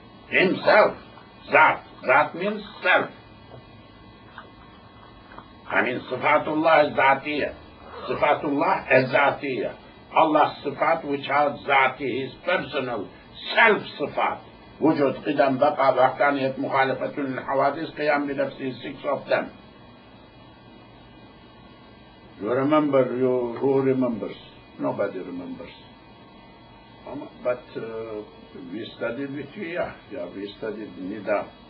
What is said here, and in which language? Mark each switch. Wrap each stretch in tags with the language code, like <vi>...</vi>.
<en>Himself, zat. Zat means self. I mean, sifatullah is zatiyah. Sifatullah is zatiyah. Allah's sifat which are zati, his personal self-sifat.</en> <ar>وجود قدم بقى وحدانية مخالفة للحوادث قيام بنفسه,</ar> <en>6 of them. You remember, who remembers? Nobody remembers. But we studied with you, yeah, we studied Nida.</en>